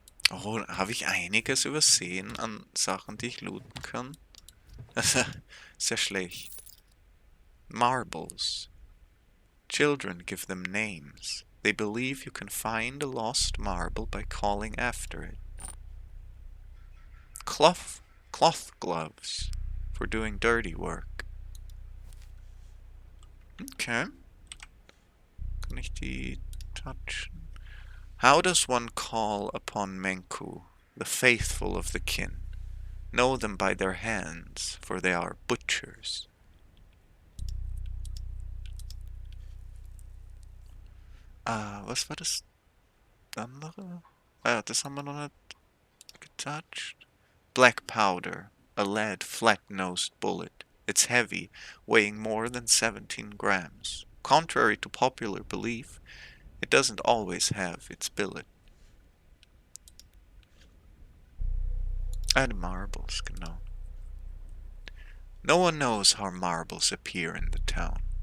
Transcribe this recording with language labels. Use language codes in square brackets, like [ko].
[de] Oh, habe ich einiges übersehen an Sachen, die ich looten kann? Sehr schlecht. Marbles. [en] Children give them names. They believe you can find a lost marble by calling after it. Cloth gloves for doing dirty work. [de] Okay. Kann ich die touchen? [en] How does one call upon Menku, the faithful of the kin? Know them by their hands, for they are butchers. [de] Was war das andere? Das haben wir noch nicht getouched. [en] Black powder, a lead flat-nosed bullet. It's heavy, weighing more than 17 grams. Contrary to popular belief, it doesn't always have its billet. And marbles, [de] genau. [en] No one knows how marbles appear in the town.